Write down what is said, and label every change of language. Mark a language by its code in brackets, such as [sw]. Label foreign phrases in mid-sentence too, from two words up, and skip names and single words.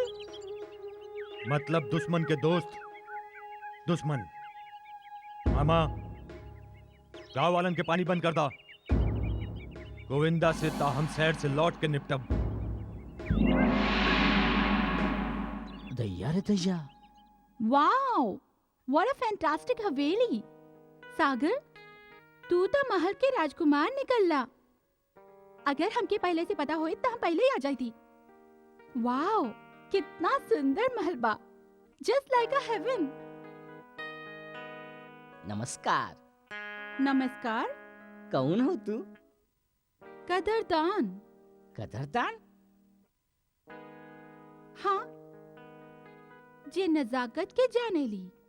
[bho] मतलब दुश्मन के दोस्त दुश्मन। मामा, गांव वालन के पानी बंद कर दा। गोविंदा से ता हम शहर से लौट के निपटब। दैया रे दैया, [en] Wow, what a fantastic हवेली। [bho] सागर, तू तो महल के राजकुमार निकलला। अगर हमके पहले से पता होए तो हम पहले ही आ जाती। वाओ, कितना सुंदर महल बा, [en] just like a heaven. [bho] नमस्कार। नमस्कार। कौन हो तू? कदरदान। कदरदान? हाँ, जे नजाकत के जाने ली।